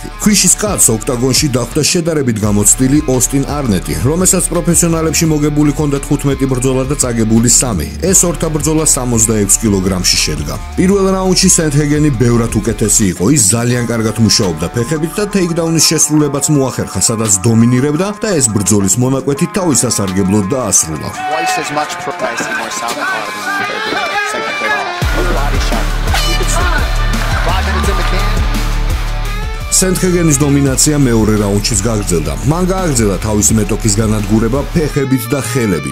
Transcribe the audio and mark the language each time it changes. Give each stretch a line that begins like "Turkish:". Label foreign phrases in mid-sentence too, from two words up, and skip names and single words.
Georgian: ქვიშის კაცს ოქტაგონში დახვდა შედარებით გამოცდილი ოსტინ არნეტი, რომელსაც პროფესიონალებში მოგებული ჰქონდა 15 ბრძოლა და წაგებული 3. ეს ორთა ბრძოლა 66 კილოგრამში შედგა. პირველ რაუნდში სენთჰეგენი ბევრად უკეთესი იყო. ის ძალიან კარგად მუშაობდა ფეხებით და ტეიქდაუნის შესრულებაც მოახერხა, სადაც დომინირებდა და ეს ბრძოლის მონაკვეთი თავის სასარგებლოდ დაასრულა.
English: As much pricing more sound second play body shot. 5 minutes in the can.
Georgian: სენთჰეგენის დომინაცია მეორე რაუნდშიც გაგრძელდა. მან გააგრძელა თავისი მეტოქის განადგურება ფეხებით და ხელებით.